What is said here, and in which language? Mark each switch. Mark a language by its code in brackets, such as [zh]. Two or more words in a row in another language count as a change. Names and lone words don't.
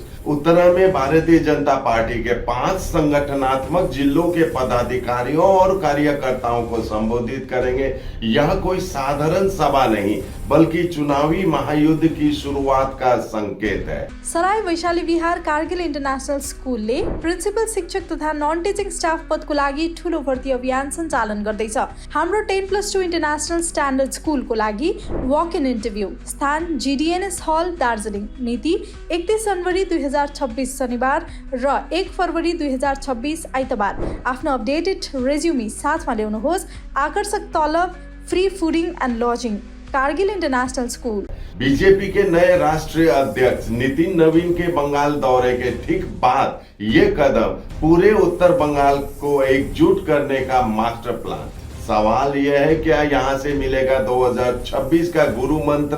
[hi] उत्तरा में भारतीय जनता पार्टी के 5 संगठनात्मक जिलों के पदाधिकारियों और कार्यकर्ताओं को संबोधित करेंगे। यह कोई साधारण सभा नहीं, बल्कि चुनावी महायुद्ध की शुरुआत का संकेत है। [ne] सराय वैशाली विहार कारगिल इन्टरनेशनल स्कुलले प्रिन्सिपल शिक्षक तथा [en] non teaching staff [ne] पदको लागि ठूलो भर्ती अभियान सञ्चालन गर्दैछ। हाम्रो 10+2 [en] International Standard [ne] स्कुलको लागि [en] walk in interview, [ne] स्थान GDNS हल दार्जिलिङ, मिति 31 जनवरी 2026 शनिबार र 1 फरवरी 2026 आइतबार। आफ्नो [en] updated resume [ne] साथमा ल्याउनुहोस्। आकर्षक तलब, [en] free fooding and lodging. [ne] कारगिल इंटरनेशनल स्कूल। [hi] बीजेपी के नए राष्ट्रीय अध्यक्ष नितिन नवीन के बंगाल दौरे के ठीक बाद ये कदम पूरे उत्तर बंगाल को एकजुट करने का [en] master plan. [hi] सवाल यह है, क्या यहाँ से मिलेगा 2026 का गुरु मंत्र?